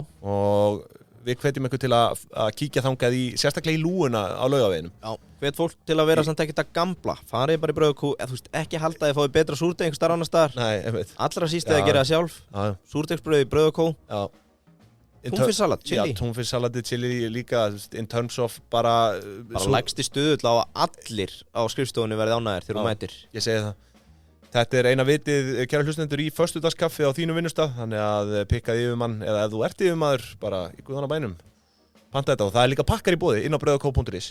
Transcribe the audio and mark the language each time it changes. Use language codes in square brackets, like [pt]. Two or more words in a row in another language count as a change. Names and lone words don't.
[is] Og við hvetjum ykkur til að kíkja þangað sérstaklega í lúuna á Laugaveginum. Já, hvet fólk til að vera samt ekkert að gambla. Farið bara í Brauð og Kó, þú veist, ekki halda að þið fáið betra súrdeg einhvers staðar annars staðar. Nei, einmitt. Allra síst að gera það sjálf. Súrdegsbrauð í Brauð og Kó. Já. Túnfisksalat, chili. Já, túnfisksalati, chili líka, [en] in terms of bara [is] lægsti stuðull á að allir á skrifstofunni verði ánægðir þegar þú mætir. Ég segi það. Þetta er eina vitið, kæra hlustendur, í föstudagskaffi á þínum vinnustað, þannig að pikkaði yfirmann, eða ef þú ert yfirmaður, bara í guðana bænum, panta þetta, og það er líka pakkar í boði inn á brauðokó.is.